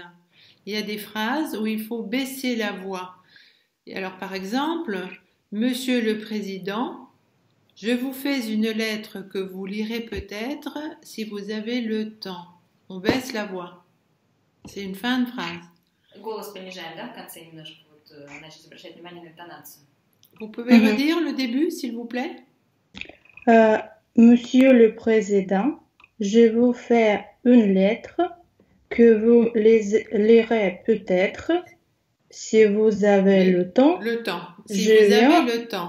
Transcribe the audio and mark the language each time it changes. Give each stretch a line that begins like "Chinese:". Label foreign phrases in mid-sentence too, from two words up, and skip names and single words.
French: Il y a des phrases où il faut baisser la voix. Et alors, par exemple, Monsieur le Président, je vous fais une lettre que vous lirez peut-être si vous avez le temps. On baisse la voix. C'est une fin de phrase.
Russian: Голос понижаем, да, в конце немножко, вот, значит, обращать внимание на интонацию.
French: Vous pouvez redire le début, s'il vous plaît? Monsieur le Président, je vous fais une lettre que vous lirez peut-être si vous avez le temps. Le temps. Si vous avez le temps.